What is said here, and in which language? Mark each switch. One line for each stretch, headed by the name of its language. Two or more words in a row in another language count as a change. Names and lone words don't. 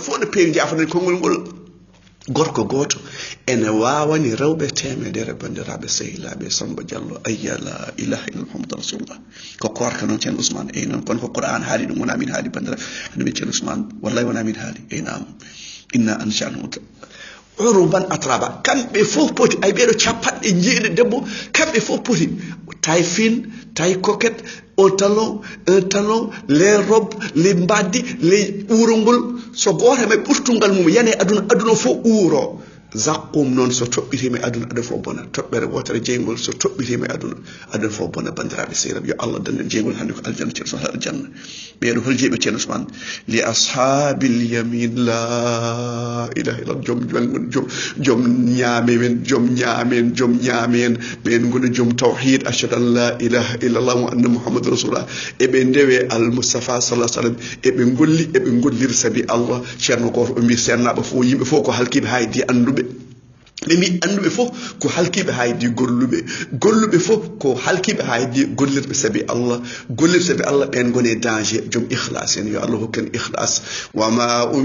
Fula: fof ne peewi jafanani konngol ngol gorko goto ene wawani rewɓe temedere bandiraɓe sehilaaɓe Samba Diallo ayya
Arabic: لا إله إلا محمد رسول الله
Fula: ko korka noon ceerno Ousmane eyi noon kono ko qur'an haali ɗum wona min haali bandiraɓe annabi ceerno Ousmane wallahi wona min haali eyi nam
Arabic: إنا أنشأناه عربا أترابا
Fula: kamɓe fof poti ay ɓeɗo capanɗe jeeɗi debbo kamɓe fof poti
French: taille fine taille coquette un talon les robes les
Fula: mbaddi les uurongol so goto me ɓurtungal mum yane aduna fof uuro zakkum noon so toɓɓitima aduna fof bona toɓɓere wotere jeygol so toɓɓitima aduna fof bona bandiraɓe sehilaaɓe yo allah dannen jeygol hande ko aljanna ceerno Ousmane aljanna ɓeɗo hol jeeɓe ceerno Ousmane
Arabic: لأصحاب اليمين لا إله إلا الله
Fula: joom ñaamen ɓen goni joom tawhid
Arabic: أشهد أن لا إله إلا الله وأن محمدا رسول الله
Fula: eɓe ndewe
Arabic: المصطفى صلى الله عليه وسلم
Fula: eɓe golliri sabi allah ceerno goto o mbi sennaɓe fof yimɓe fof ko halkiɓe haydi anduɓe ɓe mbi anduɓe fof ko halkiɓe haydi golluɓe fof ko halkiɓe haydi gollirɓe sabi allah ɓen gone danger joom ikhlas en yo allah hokken ikhlas wama